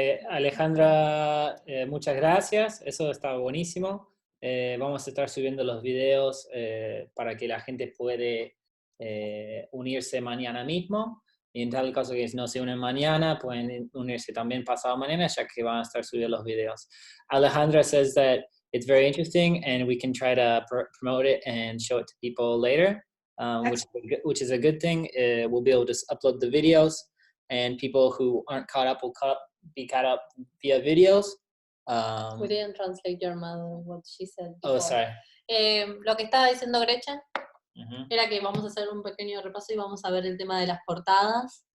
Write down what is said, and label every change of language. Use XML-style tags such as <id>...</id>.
<es>Alejandra, muchas gracias. Eso está buenísimo. Vamos a estar subiendo los videos para que la gente puede unirse mañana mismo. Y en tal caso que no se unen mañana, pueden unirse también pasado mañana, ya que van a estar subidos los videos.</es> <en>Alejandra says that it's very interesting and we can try to promote it and show it to people later, which is a good thing. We'll be able to upload the videos, and people who aren't caught up will be caught up via videos. We didn't translate your mother, what she said Oh, before. sorry.</en> <es>Lo que estaba diciendo Gretchen Ujú. era que vamos a hacer un pequeño repaso y vamos a ver el tema de las portadas</es>